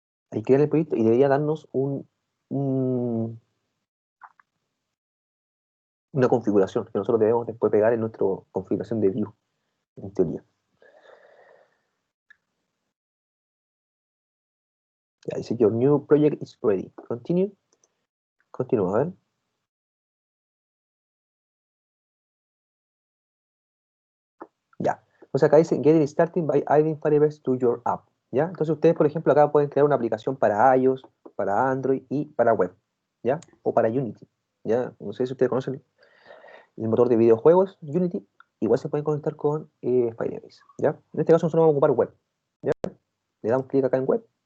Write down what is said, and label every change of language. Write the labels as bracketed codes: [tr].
[es] Ahí crean el proyecto y debería darnos un una configuración que nosotros debemos después pegar en nuestra configuración de view, en teoría. Ya dice, [en] your new project is ready. Continue. [es] Continúa, a ver. Ya. Entonces acá dice, [en] get it started by adding Firebase to your app. [es] ¿Ya? Entonces ustedes, por ejemplo, acá pueden crear una aplicación para iOS, para Android y para web. ¿Ya? O para Unity. ¿Ya? No sé si ustedes conocen el motor de videojuegos, Unity. Igual se pueden conectar con Firebase. ¿Ya? En este caso nosotros vamos a ocupar web. ¿Ya? Le damos clic acá en web.